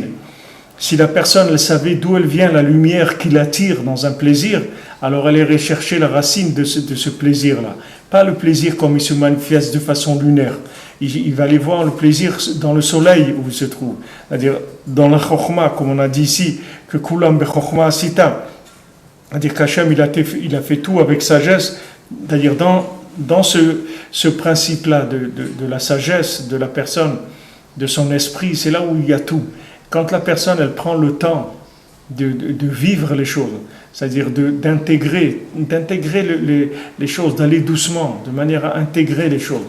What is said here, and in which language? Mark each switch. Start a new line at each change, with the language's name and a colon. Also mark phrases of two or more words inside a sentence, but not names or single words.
French: Si la personne elle savait d'où elle vient, la lumière qui l'attire dans un plaisir, alors elle irait chercher la racine de ce plaisir-là. Pas le plaisir comme il se manifeste de façon lunaire. Il va aller voir le plaisir dans le soleil où il se trouve. C'est-à-dire dans la chokhma, comme on a dit ici, que
Hebrew: כולם בחכמה עשית.
French: C'est-à-dire qu'Hachem il a fait tout avec sagesse. C'est-à-dire dans ce principe-là de la sagesse de la personne, de son esprit, c'est là où il y a tout. Quand la personne, elle prend le temps de vivre les choses, c'est-à-dire d'intégrer les choses, d'aller doucement, de manière à intégrer les choses.